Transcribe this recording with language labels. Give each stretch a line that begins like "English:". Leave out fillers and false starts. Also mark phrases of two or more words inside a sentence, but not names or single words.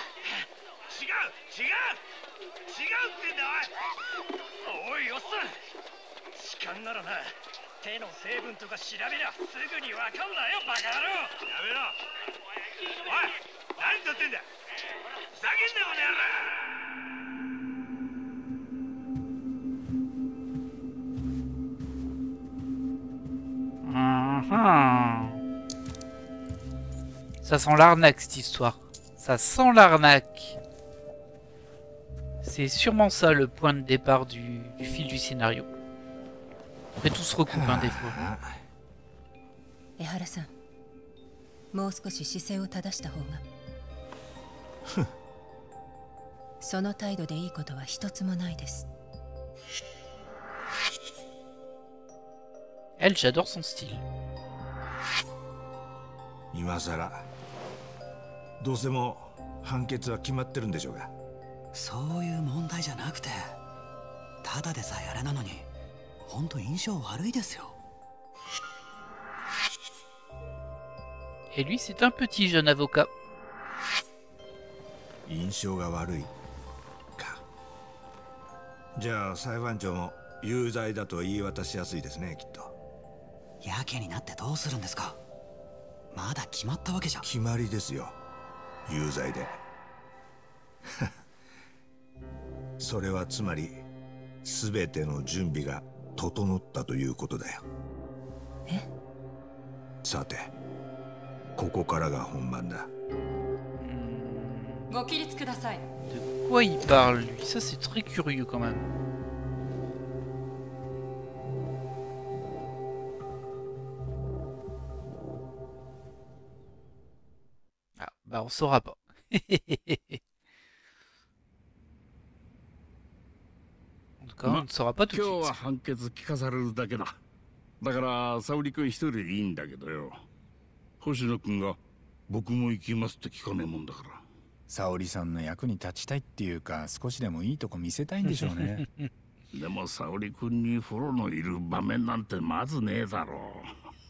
Japanese: 違うってんだおい。おいおっさん、痴漢ならな、手の成分とか調べりゃすぐにわかんなよ、バカ野郎。やめろ。おい、何撮ってんだ。ふざけんなこの野郎。
French: Ça sent l'arnaque cette histoire. Ça sent l'arnaque. C'est sûrement ça le point de départ du fil du scénario. Après tout se recoupe hein, des fois.
Japanese: 江原さん、もう少し姿勢を正した方が。その態度でいいことは一つもないです。
French: Elle, j'adore son style.
Japanese: 今さらどうせも判決は決まってるんでしょうが。そういう問題じゃなくて、ただでさえあれなのに本当印象悪いですよ。
French: Et lui, c'est un petit jeune avocat.
Japanese: 印象が悪いか。じゃあ裁判長も有罪だと言い渡しやすいですね、きっと。やけになってどうするんですか。まだ決まったわけじゃ。決まりですよ、有罪で。それはつまり全ての準備が整ったということだよ。え？さて、ここからが本番だ。ご起立ください。
French: De quoi il parle, lui? Ça, c'est très curieux quand même. Ah, bah on saura pas. En tout cas, on ne saura pas tout de
Japanese: 今日
French: suite.
Japanese: は判決聞かされるだけだ。だから沙織君一人でいいんだけどよ。星野君が僕も行きますって聞かねえもんだから。沙織さんの役に立ちたいっていうか、少しでもいいとこ見せたいんでしょうね。でも沙織君にフォローのいる場面なんてまずねえだろう。